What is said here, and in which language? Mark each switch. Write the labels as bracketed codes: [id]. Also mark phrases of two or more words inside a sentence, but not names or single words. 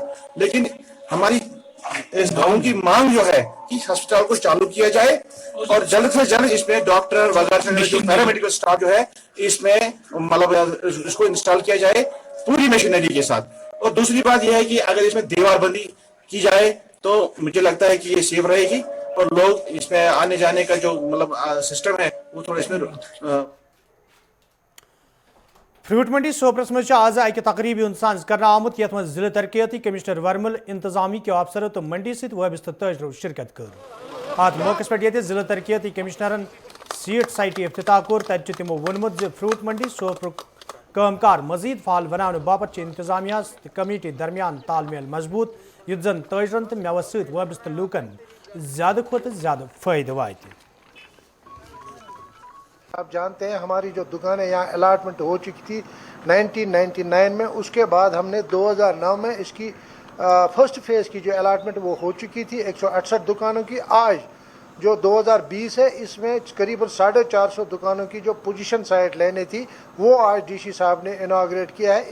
[hi] लेकिन हमारी इस गाँव की मांग जो है कि अस्पताल को चालू किया जाए और जल्द से जल्द इसमें डॉक्टर वगैरह जो [en] paramedical staff [hi] जो है इसमें मतलब इसको इंस्टॉल किया जाए पूरी मशीनरी के साथ। और दूसरी बात यह है कि अगर इसमें दीवारबंदी की जाए तो मुझे लगता है कि ये सेफ रहेगी और लोग इसमें आने जाने का जो मतलब सिस्टम है वो थोड़ा इसमें [ks] फ्रूट मंडी सोपरस मज आज अक तकरीब साज कर आमुत यथ मज जिले तरक्याती कमिश्नर वर्मल इंतजामी के अफसर तो मंडी सत वाबस्त तजरो शिरकत कर। अत मौके पे जिले तरक्याती कमिश्नरन [en] seat site [ks] इफ्तिताह कोर तत तमो वोनमुत फ्रूट मंडी सोपर कामकार मजीद फाल बनाने बापत इंतजामिया कमेटी दरमियान तालमेल मजबूत युत जन तजरन तो मेवस सत वाबस्त लूकन ज्यादा खोत ज्यादा फायदे वात। [hi] आप जानते हैं हमारी जो दुकानें यहाँ अलाटमेंट हो चुकी थी 1999 में, उसके बाद हमने 2009 में इसकी [en] first phase [hi] की जो अलाटमेंट वो हो चुकी थी 168 दुकानों की। आज जो 2020 है इसमें करीबन 450 दुकानों की जो [en] position site [hi] लेने थी वो आज DC साहब ने इनाग्रेट किया है।